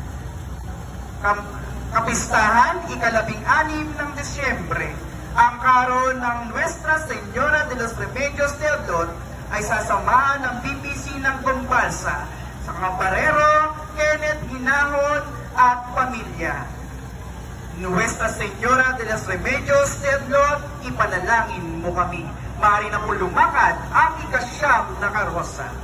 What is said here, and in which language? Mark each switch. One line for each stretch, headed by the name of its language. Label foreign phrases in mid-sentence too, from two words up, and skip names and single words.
Filipino: Kapistahan, ika-16 ng Disyembre, ang karo ng Nuestra Señora de los Remedios de Otlot ay sasamahan ng BPC ng Gombalsa sa Camparero, Kenneth Hinahon at pamilya. Nuestra Señora de los Remedios de Otlot, ipanalangin mo kami. Maaari na po lumakad ang ikasyam na karosa.